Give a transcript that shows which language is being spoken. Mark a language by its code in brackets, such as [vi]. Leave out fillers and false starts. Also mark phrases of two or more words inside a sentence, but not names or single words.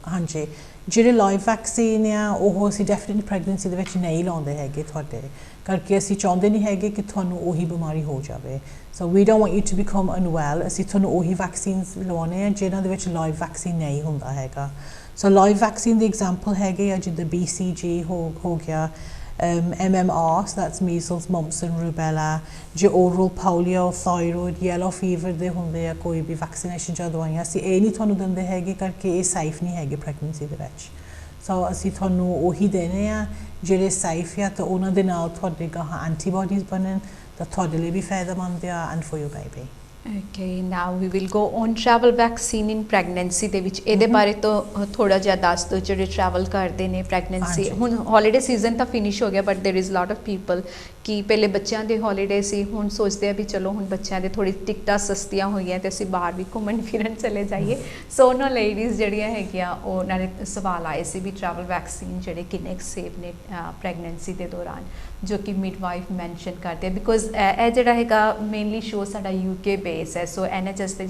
[pa] ਹਾਂਜੀ ਜਿਹੜੇ ਲਾਈਵ ਵੈਕਸੀਨ ਆ ਉਹ ਅਸੀਂ ਡੈਫੀਨਿਟਲੀ ਪ੍ਰੈਗਨੈਂਸੀ ਦੇ ਵਿੱਚ ਨਹੀਂ ਲਾਉਂਦੇ ਹੈਗੇ ਤੁਹਾਡੇ ਕਰਕੇ ਅਸੀਂ ਚਾਹੁੰਦੇ ਨਹੀਂ ਹੈਗੇ ਕਿ ਤੁਹਾਨੂੰ ਉਹੀ ਬਿਮਾਰੀ ਹੋ ਜਾਵੇ [en] so we don't want you to become unwell [pa] ਅਸੀਂ ਤੁਹਾਨੂੰ ਉਹੀ ਵੈਕਸੀਨਸ ਲਵਾਉਣੇ ਆ ਜਿਨ੍ਹਾਂ ਦੇ ਵਿੱਚ ਲਾਈਵ ਵੈਕਸੀਨ ਨਹੀਂ ਹੁੰਦਾ ਹੈਗਾ ਸੋ ਲਾਈਵ ਵੈਕਸੀਨ ਦੀ ਐਗਜ਼ਾਮਪਲ ਹੈਗੇ ਆ ਜਿੱਦਾਂ BCG ਹੋ ਗਿਆ [en] MMR so that's measles mumps and rubella [pa] ਜੇ [en] oral polio thyroid yellow fever [pa] ਦੇ ਹੁੰਦੇ ਆ ਕੋਈ ਵੀ ਵੈਕਸੀਨੇਸ਼ਨ ਜਾਂ ਦਵਾਈਆਂ ਅਸੀਂ ਇਹ ਨਹੀਂ ਤੁਹਾਨੂੰ ਦਿੰਦੇ ਹੈਗੇ ਕਰਕੇ ਇਹ ਸੇਫ ਨਹੀਂ ਹੈਗੇ ਪ੍ਰੈਗਨੈਂਸੀ ਦੇ ਵਿੱਚ ਸੋ ਅਸੀਂ ਤੁਹਾਨੂੰ ਉਹੀ ਦੇਣੇ ਆ ਜਿਹੜੇ ਸੇਫ ਆ ਤਾਂ ਉਹਨਾਂ ਦੇ ਨਾਲ ਤੁਹਾਡੇ ਗਾਹਾਂ ਐਂਟੀਬਾਡੀਜ਼ ਬਣਨ ਤਾਂ ਤੁਹਾਡੇ ਲਈ ਵੀ ਫਾਇਦੇਮੰਦ ਆ [en] and for your baby Okay, now we will go on travel vaccine in pregnancy [pa] ਦੇ ਵਿੱਚ ਇਹਦੇ ਬਾਰੇ ਤੋਂ ਥੋੜਾ ਜਿਹਾ ਦੱਸ ਦਿਓ ਜਿਹੜੇ ਟਰੈਵਲ ਕਰਦੇ ਨੇ ਪ੍ਰੈਗਨੈਂਸੀ ਹੁਣ ਹੌਲੀਡੇ ਸੀਜ਼ਨ ਤਾਂ ਫਿਨਿਸ਼ ਹੋ ਗਿਆ [en] but there is lot of people [pa] ਕਿ ਪਹਿਲੇ ਬੱਚਿਆਂ ਦੇ ਹੌਲੀਡੇ ਸੀ ਹੁਣ ਸੋਚਦੇ ਆ ਵੀ ਚਲੋ ਹੁਣ ਬੱਚਿਆਂ ਦੇ ਥੋੜੀ ਟਿਕਟਾਂ ਸਸਤੀਆਂ ਹੋਈਆਂ ਤੇ ਅਸੀਂ ਬਾਹਰ ਵੀ ਘੁੰਮਣ ਫਿਰਨ ਚਲੇ ਜਾਈਏ ਸੋ ਉਹਨਾਂ ਲੇਡੀਜ਼ ਜਿਹੜੀਆਂ ਹੈਗੀਆਂ ਉਹਨਾਂ ਦੇ ਸਵਾਲ ਆਏ ਸੀ ਵੀ ਟਰੈਵਲ ਵੈਕਸੀਨ ਜਿਹੜੇ ਕਿੰਨੇ ਸੇਫ ਨੇ ਪ੍ਰੈਗਨੈਂਸੀ ਦੇ ਦੌਰਾਨ ਜੋ ਕਿ ਮਿਡਵਾਈਫ ਮੈਂਸ਼ਨ ਕਰਦੇ ਆ ਬਿਕੋਜ਼ ਇਹ ਜਿਹੜਾ ਹੈਗਾ ਮੇਨਲੀ ਸ਼ੋ ਸਾਡਾ UK ਬੇਸ ਹੈ ਸੋ NHS ਦੇ